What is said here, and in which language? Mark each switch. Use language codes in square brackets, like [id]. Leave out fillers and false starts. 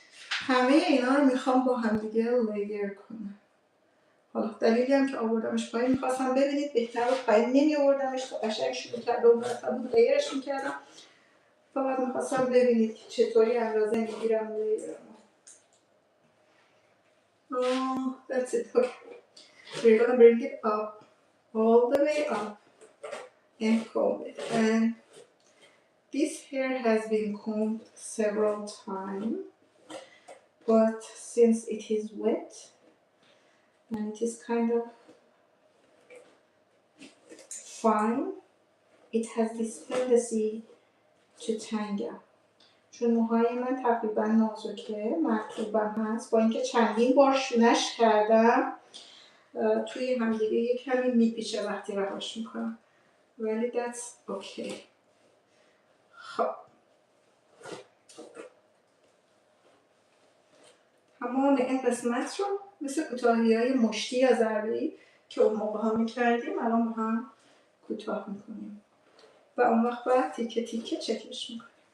[fa] همه اینا رو میخوام با هم دیگه لیر کنم. حالا دلیلی هم که آوردمش پایین میخواستم ببینید بهتر رو پایین نمی آوردمش تا قشنگ شروع کرده و مرتب بود لیرش میکردم. فقط میخواستم ببینید که چطوری اندازه میگیرم لیرم. [en] That's it. Okay. We're gonna bring it up, all the way up, and comb it. And this hair has been combed several times, but since it is wet and it is kind of fine, it has this tendency to tangle. [fa] چون موهای من تقریبا نازکه، مرطوبم هست، با اینکه چندین بار شونش کردم توی همدیگه یه کمی میپیچه وقتی رهاش میکنم، ولی [en] that's okay. [fa] خب تمام این قسمت رو مثل کوتاهی های مشتی یا ضربه‌ای که اون موقع ها میکردیم الان با هم کوتاه میکنیم و اون وقت باید تیکه تیکه چکش میکنیم.